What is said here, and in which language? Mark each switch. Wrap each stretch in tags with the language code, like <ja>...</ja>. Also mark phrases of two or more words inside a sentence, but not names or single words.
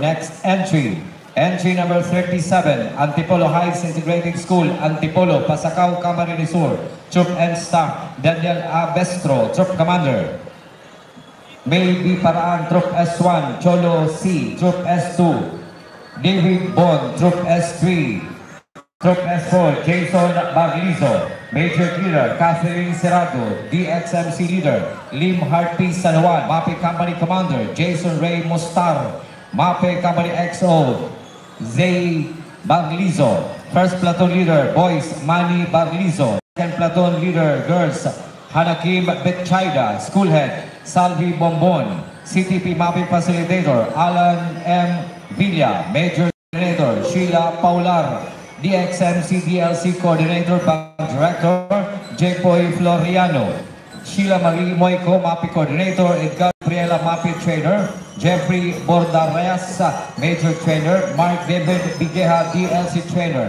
<en>Next entry. Entry number 37, Antipolo Heights Integrated School, Antipolo, Pasacao, Camarines Sur. Troop and Staff, Daniel A. Bestro, Troop Commander. May B. Paraan, Troop S1, Cholo C, Troop S2. David Bond, Troop S3. Troop S4, Jason Barlizo. Major Leader, Catherine Serrado. DXMC Leader, Lim Harty San Juan. MAPI Company Commander, Jason Ray Mostar. MAPI Company XO, Zay Barlizo. First Platoon Leader, Boys, Manny Barlizo. Second Platoon Leader, Girls, Hanakim Betchaida. School Head, Salvi Bombon. CTP MAPI Facilitator, Alan M. Villa. Major Coordinator, Sheila Paular. DXMC DLC Coordinator, Bank Director, Jepoy Floriano. Sheila Marie Moico, MAPI Coordinator. Edgar Priela, MAPI Trainer. Jeffrey Bordarayas, Major Trainer. Mark David Bigeha, DLC Trainer.</en>